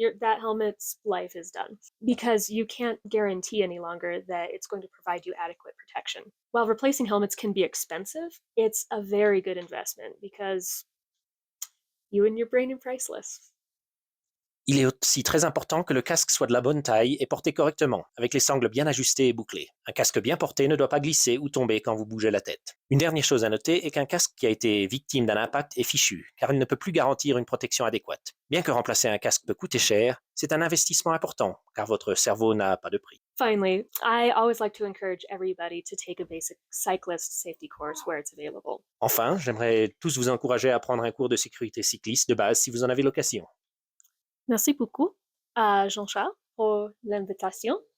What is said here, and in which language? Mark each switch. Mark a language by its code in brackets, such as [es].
[en] That helmet's life is done because you can't guarantee any longer that it's going to provide you adequate protection. While replacing helmets can be expensive, it's a very good investment because you and your brain are priceless. [fr] Il est aussi très important que le casque soit de la bonne taille et porté correctement, avec les sangles bien ajustées et bouclées. Un casque bien porté ne doit pas glisser ou tomber quand vous bougez la tête. Une dernière chose à noter est qu'un casque qui a été victime d'un impact est fichu, car il ne peut plus garantir une protection adéquate. Bien que remplacer un casque peut coûter cher, c'est un investissement important, car votre cerveau n'a pas de prix. [en] Finally, I always like to encourage everybody to take a basic cyclist safety course where it's available. [fr] Enfin, j'aimerais tous vous encourager à prendre un cours de sécurité cycliste de base si vous en avez l'occasion. Merci beaucoup à Jean-Charles pour l'invitation.